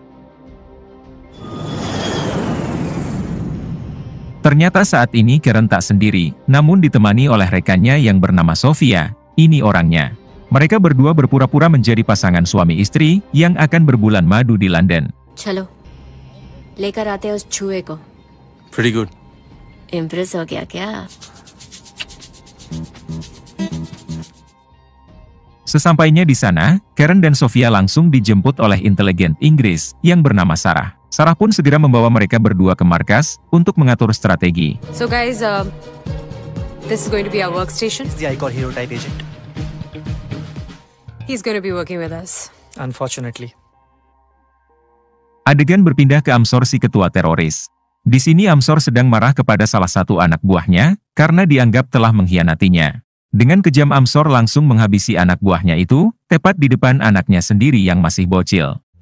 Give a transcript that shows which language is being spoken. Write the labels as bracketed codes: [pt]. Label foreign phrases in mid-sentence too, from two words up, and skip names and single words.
[id] Ternyata saat ini Karen tak sendiri, namun ditemani oleh rekannya yang bernama Sofia. Ini orangnya. Mereka berdua berpura-pura menjadi pasangan suami istri yang akan berbulan madu di London. [hi] चलो, लेकर आते हैं उस छुए को. [en] Pretty good. [hi] इम्प्रेस हो गया क्या? [id] Sesampainya di sana, Karen dan Sofia langsung dijemput oleh intelijen Inggris yang bernama Sarah. Sarah pun segera membawa mereka berdua ke markas untuk mengatur strategi. [en] So guys, this is going to be our workstation. He's the Icor hero type agent. He's going to be working with us. Unfortunately. [id] Adegan berpindah ke Amsor si ketua teroris. Di sini Amsor sedang marah kepada salah satu anak buahnya karena dianggap telah mengkhianatinya. Dengan kejam Amsor langsung menghabisi anak buahnya itu, tepat di depan anaknya sendiri yang masih bocil.